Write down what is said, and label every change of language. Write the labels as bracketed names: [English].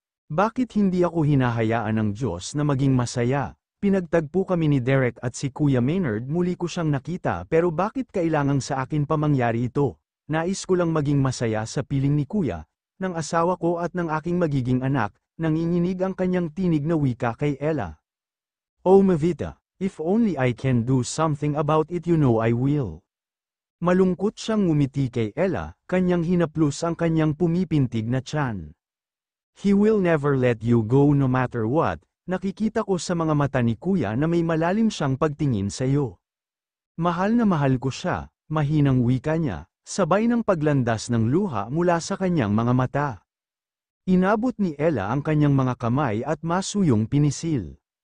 [Filipino] Bakit hindi ako hinahayaan ng Diyos na maging masaya? Pinagtagpo kami ni Derek at si Kuya Maynard, muli ko siyang nakita, pero bakit kailangang sa akin pa mangyari ito? Nais ko lang maging masaya sa piling ni Kuya, ng asawa ko at ng aking magiging anak. Nanginginig ang kanyang tinig na wika kay Ella. [English] Oh Mevita, if only I can do something about it, you know I will. [Filipino] Malungkot siyang ngumiti kay Ella, kanyang hinaplos ang kanyang pumipintig na tiyan. [English] He will never let you go no matter what. [Filipino] Nakikita ko sa mga mata ni Kuya na may malalim siyang pagtingin sa iyo. Mahal na mahal ko siya, mahinang wika niya, sabay ng paglandas ng luha mula sa kanyang mga mata. Inabot ni Ella ang kanyang mga kamay at masuyong pinisil.